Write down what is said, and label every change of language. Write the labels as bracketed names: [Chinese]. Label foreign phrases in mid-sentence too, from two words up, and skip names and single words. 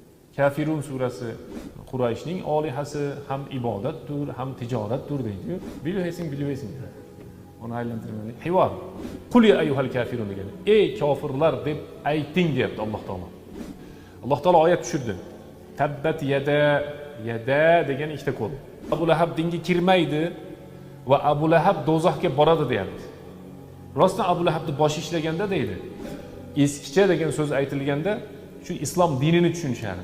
[Uzbek] Kafirun surasi Qurayshning olihasi ham ibodatdir, ham tijoratdir deydi. Bilmaysan. Onu aylantirmaydi. Hivor. [Arabic] قل يا أيها الكافرون degan. [Uzbek] Ey kofirlar deb ayting deyapti Alloh taolo. Alloh taolo oyat tushirdi. [Arabic] تبت يدا [Uzbek] degan ikkita qo'l. Abu Lahab dinga kirmaydi va Abu Lahab do'zaxga boradi deyapti. Rostdan Abu Lahabni boshi ishlaganda deydi. Eskicha degan so'z aytilganda shu islom dinini tushunishardi.